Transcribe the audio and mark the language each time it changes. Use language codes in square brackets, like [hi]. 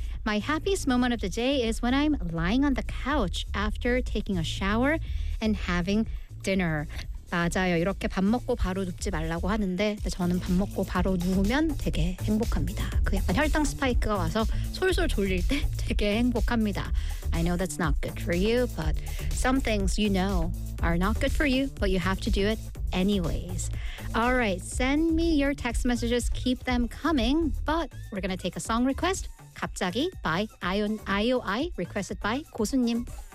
[en] My happiest moment of the day is when I'm lying on the couch after taking a shower and having dinner. [ko] 맞아요. 이렇게 밥 먹고 바로 눕지 말라고 하는데 저는 밥 먹고 바로 누우면 되게 행복합니다. 그 약간 혈당 스파이크가 와서 솔솔 졸릴 때 되게 행복합니다. [en] I know that's not good for you, but some things you know are not good for you, but you have to do it anyways. All right, send me your text messages. Keep them coming, but we're going to take a song request. [ko] 갑자기 by IOI, requested by 고수님.